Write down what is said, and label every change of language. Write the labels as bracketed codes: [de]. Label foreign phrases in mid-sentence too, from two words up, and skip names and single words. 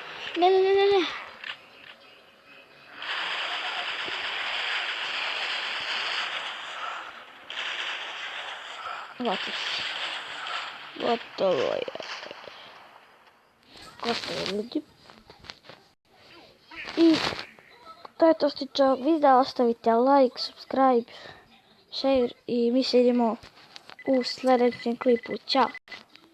[hr] Ne. Gotovo je. Gotovo ljudi. I to je to što se tiče ovog videa. Ostavite [en] like, subscribe, share [hr] i mi se vidimo u sljedećem klipu. Ćao!